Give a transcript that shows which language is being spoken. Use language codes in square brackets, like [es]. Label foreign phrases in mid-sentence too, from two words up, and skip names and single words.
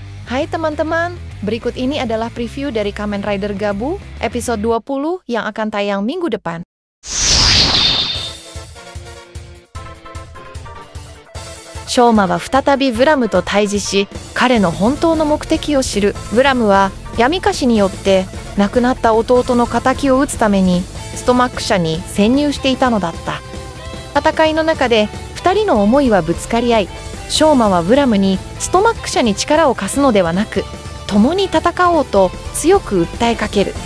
[id] Hai teman-teman, berikut ini adalah preview dari Kamen Rider Gabu, episode 20 yang akan tayang minggu depan. [ja] Shouma は再びブラムと対峙し、彼の本当の目的を知る。ブラムは闇カシによって亡くなった弟の仇を討つためにストマック社に潜入していたのだった。戦いの中で2人の思いはぶつかり合い、ショーマはブラムにストマック社に力を貸すのではなく、共に戦おうと強く訴えかける。